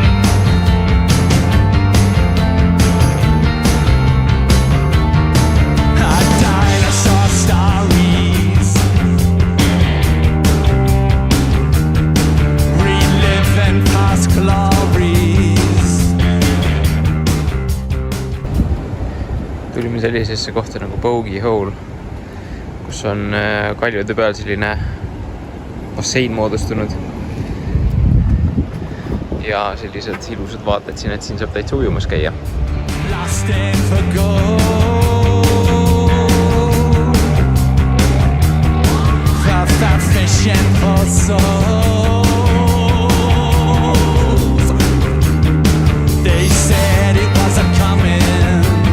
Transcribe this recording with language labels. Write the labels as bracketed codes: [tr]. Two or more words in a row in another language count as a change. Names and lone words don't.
[en] Dinosaur stories, reliving past glories. [et] Tulime sellisesse kohta nagu Bogey Hole, kus on kaljude peal selline bassein moodustunud ja sellised ilusad vaated siin, et siin saab täitsa ujumas käia. [en] Lost in for gold. Fast fishing for souls. They said it wasn't coming.